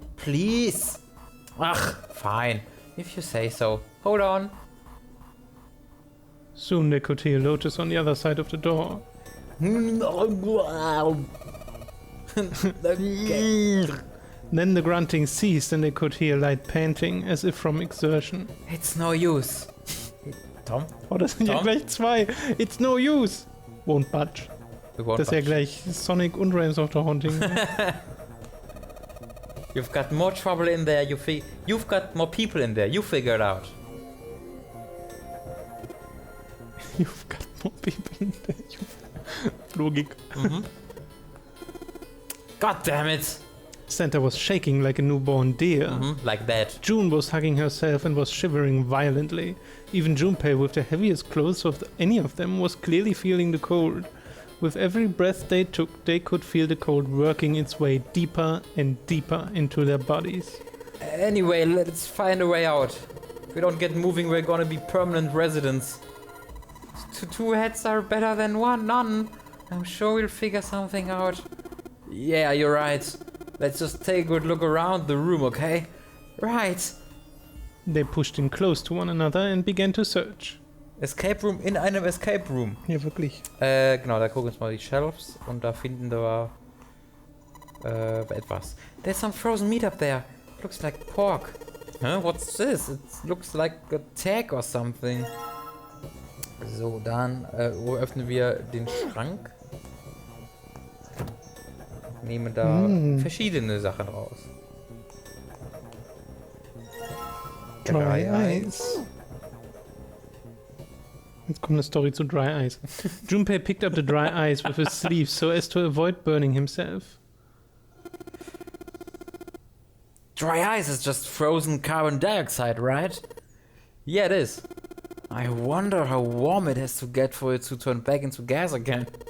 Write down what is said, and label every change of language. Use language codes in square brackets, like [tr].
[en] Please. Ach, fine. If you say so. Hold on. Soon they could hear Lotus on the other side of the door. Then the grunting ceased and they could hear light panting, as if from exertion. It's no use. Tom? [de] Oh, das sind ja gleich zwei. [en] It's no use. Won't budge. [de] Das ist ja gleich Sonic und Realms of the Haunting. [en] You've got more trouble in there. You've got more people in there. You figure it out. You've got more people in there. [de] Logik. [en] God damn it. Santa was shaking like a newborn deer. Like that. June was hugging herself and was shivering violently. Even Junpei, with the heaviest clothes of any of them, was clearly feeling the cold. With every breath they took, they could feel the cold working its way deeper and deeper into their bodies. Anyway, let's find a way out. If we don't get moving, we're gonna be permanent residents. Two heads are better than none. I'm sure we'll figure something out. Yeah, you're right. Let's just take a good look around the room, okay? Right. They pushed in close to one another and began to search. [de] Escape Room in einem Escape Room. Ja, wirklich. Genau, da gucken wir uns mal die Shelves und da finden wir etwas. [en] There's some frozen meat up there. Looks like pork. Huh? What's this? It looks like a tag or something. [de] So, dann öffnen wir den Schrank. Nehmen da verschiedene Sachen raus. [en] Dry Eyes. [de] Jetzt kommt eine Story zu Dry Eyes. [en] Junpei picked up the dry eyes with his sleeve so as to avoid burning himself. Dry ice is just frozen carbon dioxide, right? Yeah, it is. I wonder how warm it has to get for it to turn back into gas again.